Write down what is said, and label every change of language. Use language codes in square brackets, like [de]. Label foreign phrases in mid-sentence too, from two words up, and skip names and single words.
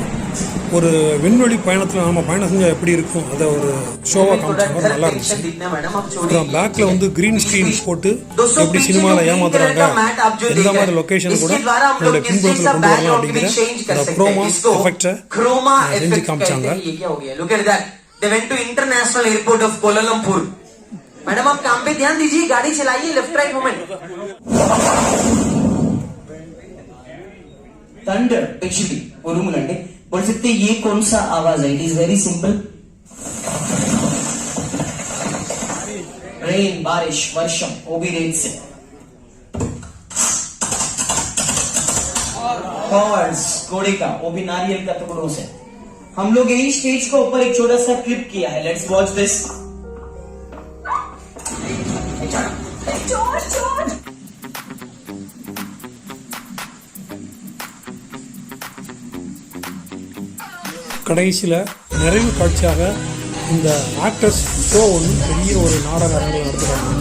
[ta] ஒரு விண்வெளி பயணத்தில் நம்ம பயணம் செஞ்சால் எப்படி இருக்கும் அதை ஒரு ஷோவாக காமிச்சாங்க. நல்லா இருந்துச்சு. அப்புறம் பேக்கில் வந்து [en] green screen [ta] போட்டு எப்படி சினிமாவில் ஏமாத்துறாங்க, எந்த மாதிரி லொக்கேஷன் கூட நம்மளுடைய பின்புலத்தில் கொண்டு வரலாம் அப்படிங்கிற அந்த [en] chroma effect [ta] செஞ்சு காமிச்சாங்க. [en] They went to international airport of Kuala Lumpur. [hi] मैडम आप काम पे ध्यान दीजिए, गाड़ी चलाइए, [en] left right moment. thunder actually [hi] वो रूम लंडे बोल सकते ये कौन सा आवाज है? [en] it is very simple. [hi] रेन, बारिश, वर्षम, वो भी रेत से. हॉर्स, घोड़े का, वो भी नारियल का टुकड़ों से. हम लोग यही स्टेज को ऊपर एक छोटा सा क्लिप किया है. [en] let's watch this. [ta] கடைசியில் நிறைவு காட்சியாக இந்த [en] actors show [ta] ஒன்று பெரிய ஒரு நாடக அரங்கில் நடத்துகிறாங்க.